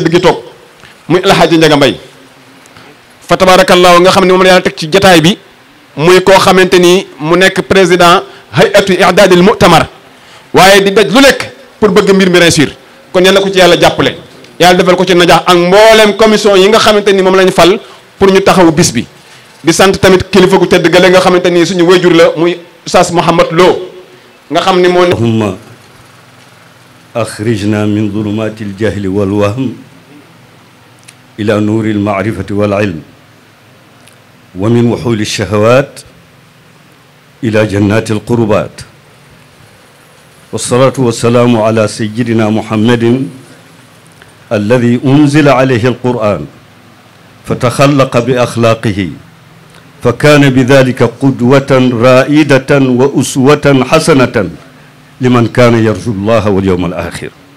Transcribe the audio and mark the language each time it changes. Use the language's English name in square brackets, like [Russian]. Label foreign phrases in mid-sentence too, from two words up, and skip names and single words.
[Wolof] tëdd gi toog muy El Hadji Ndiaga Mbaye fa tabarakallahu nga xam ne moom la yàlla teg ci jataay bi muy koo xamante ni mu nekk président [Arabic] هيئة إعداد المؤتمر [Wolof] waaye di daj lu nekk pour bëgg mbir mi réussir kon yal na ko ci yàlla jàppale yàlla defal ko ci najaax ak mboolem commission yi nga xamante ni moom lañ fal pour ñu taxawu bis bi di sant tamit kilifa gu tedd gale nga xamante ni suñu wayjur la muy Oustaz Mouhamad Lo nga xam ni moo [Arabic] اللهم أخرجنا من ظلمات الجهل والوهم إلى نور المعرفة والعلم ومن وحول الشهوات إلى جنات القربات والصلاة والسلام على سيدنا محمد الذي أنزل عليه القرآن فتخلق بأخلاقه فكان بذلك قدوة رائدة وأسوة حسنة لمن كان يرجو الله واليوم الآخر